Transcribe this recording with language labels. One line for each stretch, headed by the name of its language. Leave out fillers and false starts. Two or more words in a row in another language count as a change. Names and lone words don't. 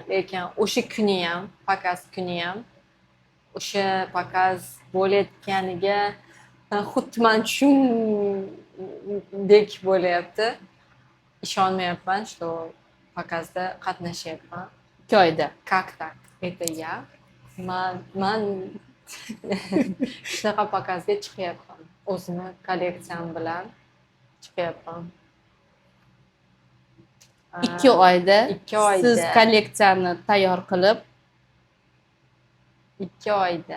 Uzbek: Lekin o'sha kuni ham, pokaz kuni ham o'sha pokaz bo'layotganiga xuddi men tushundek bo'layapti. Ishonmayapman, что pokazda qatnashyapman. 2 oyda.
Russian: Как так? Это я?
Uzbek: Man shunaqa pokazga chiqyapman. O'zimni kolleksiyam bilan chiqyapman. 2 oyda 2 oyda. siz kolleksiyani tayyor qilib, 2 oyda.